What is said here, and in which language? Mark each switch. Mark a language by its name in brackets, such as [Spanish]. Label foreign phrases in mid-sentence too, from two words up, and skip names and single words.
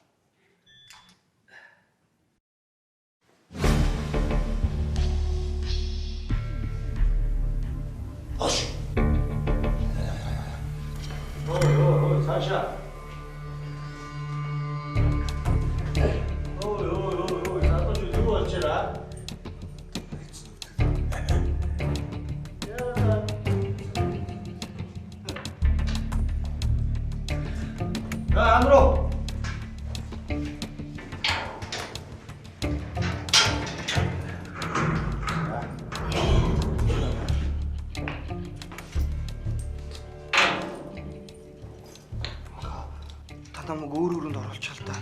[Mongolian] Ош. Ой, Саша. Ой, [Korean] 나도 좀 누워 있지라. 야, 안으로. [Mongolian] Та намайг өөр өрөөнд оруулчихал та.